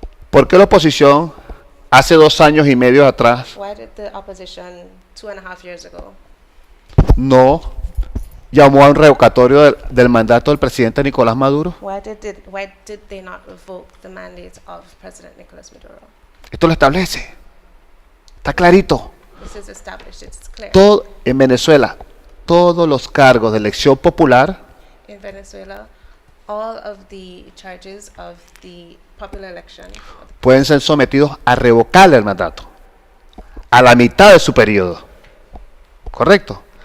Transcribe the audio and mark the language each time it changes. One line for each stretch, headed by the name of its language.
Spanish: ¿Por qué la oposición hace 2 años y medio atrás
English: Why did the opposition 2.5 years ago
Spanish: no llamó a un revocatorio del mandato del presidente Nicolás Maduro?
English: why did they not revoke the mandate of President Nicolás Maduro?
Spanish: Esto lo establece. Está clarito.
English: This is established, it's clear.
Spanish: Todo en Venezuela, todos los cargos de elección popular
English: In Venezuela, all of the charges of the popular election
Spanish: pueden ser sometidos a revocarle el mandato a la mitad de su periodo. ¿Correcto?